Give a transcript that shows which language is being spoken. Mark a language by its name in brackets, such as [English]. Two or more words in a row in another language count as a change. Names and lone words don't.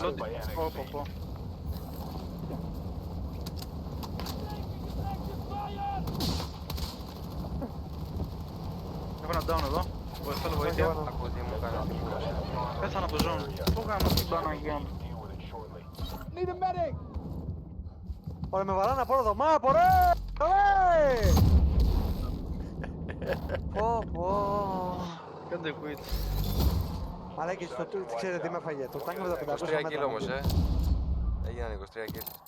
[Greek] λόντι. Πω. Έχω ένα down εδώ. Θέλω βοήθεια. Ακούω τι μου κάνει. Πέθανα από το zone. Πού κάνω την Παναγία μου. [English] Deal with it shortly. Need a medic! [Greek] Ωραία, με βαράνε από όλο το map, ωραία! Ωραία! Πω. Κάντε quit. Μαλάκες, ξέρετε τι με έφαγε, το τάγκ με τα 500 23 μέτρα. κιλ όμως, Έγιναν 23 κιλ.